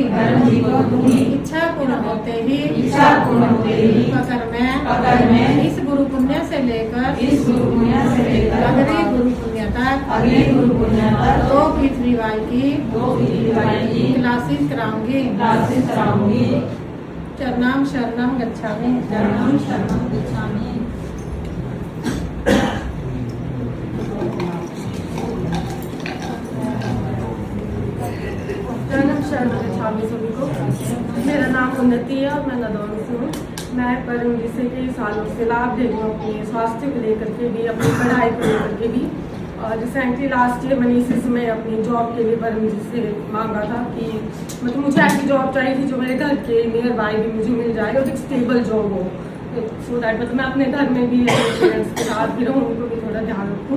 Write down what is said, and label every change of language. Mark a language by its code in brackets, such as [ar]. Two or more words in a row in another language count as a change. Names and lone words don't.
[hi] इच्छा पूर्ण होते ही अगर मैं इस गुरु पुण्य से लेकर अगली गुरु पुण्य तक अगले गुरु पूर्णिमा पर 2 पृथ्वीबाई की क्लासेस कराऊंगी। [pi] चरणम शरणम गच्छामि। चरणम शरणम गच्छामि [hi] सभी को। मेरा नाम उन्नति है और मैं नदौर से हूँ। मैं परम जी से कई सालों से लाभ दे रही हूँ, अपने स्वास्थ्य को लेकर के भी, अपनी पढ़ाई को लेकर के भी। और [en] recently last year [hi] मनीषा से मैं अपनी जॉब के लिए परम जी से मांगा था कि मतलब मुझे ऐसी जॉब चाहिए थी जो मेरे घर के [en] near by [hi] भी मुझे मिल जाए और एक [en] stable job [hi] हो, [en] so that [hi] मतलब मैं अपने घर में भी अपने पेरेंट्स के साथ भी रहूँ, उनको भी थोड़ा ध्यान रखूँ।